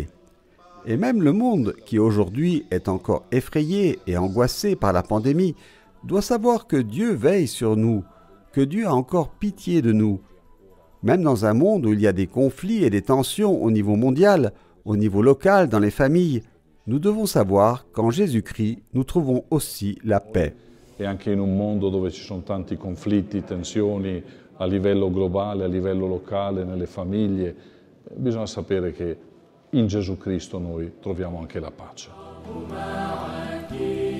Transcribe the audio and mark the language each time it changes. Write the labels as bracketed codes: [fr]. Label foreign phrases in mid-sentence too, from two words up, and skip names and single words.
[fr] Et même le monde, qui aujourd'hui est encore effrayé et angoissé par la pandémie, doit savoir que Dieu veille sur nous, que Dieu a encore pitié de nous. Même dans un monde où il y a des conflits et des tensions au niveau mondial, au niveau local, dans les familles, nous devons savoir qu'en Jésus-Christ, nous trouvons aussi la paix. [it] E anche in un mondo dove ci sono tanti conflitti, tensioni a livello globale, a livello locale, nelle famiglie, bisogna sapere che in Gesù Cristo noi troviamo anche la pace.